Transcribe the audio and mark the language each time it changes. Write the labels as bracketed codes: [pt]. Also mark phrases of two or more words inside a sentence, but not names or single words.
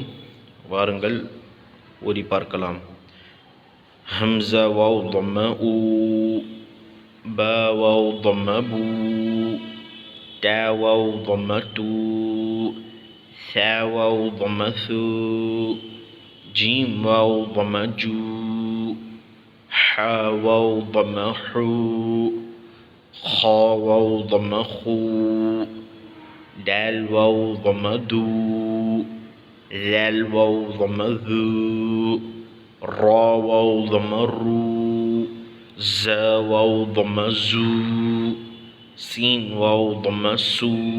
[ta] வாருங்கள், ஓதி பார்க்கலாம். [ar] همزة واو ضم أو، باء واو ضم بو، تاء واو ضم تو، ثاء واو ضم ثو، جيم واو ضم جو, حاء واو ضم حو، خاء واو ضم خو, دال واو ضم دو، ذال واو ضم ذو، را واو ضم رو، زا واو ضم زو، سين واو ضم سو،